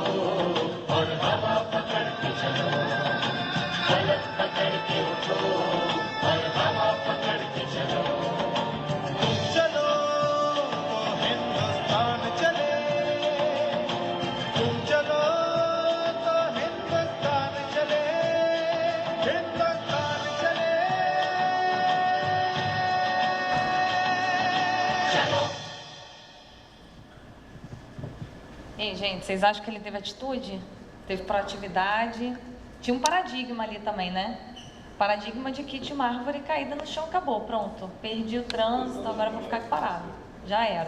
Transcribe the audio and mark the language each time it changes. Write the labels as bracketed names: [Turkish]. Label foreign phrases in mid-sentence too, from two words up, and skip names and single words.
[Hindi] और हवा पकड़ के चलो फलक पकड़ के उठो और हवा पकड़ के चलो तुम चलो तो हिंदुस्तान चले तुम चलो तो हिंदुस्तान चले हिंदुस्तान चले चलो [Portuguese] E aí, gente, vocês acham que ele teve atitude? Teve proatividade? Tinha um paradigma ali também, né? Paradigma de que tinha uma árvore caída no chão, acabou, pronto. Perdi o trânsito, agora vou ficar aqui parado. Já era.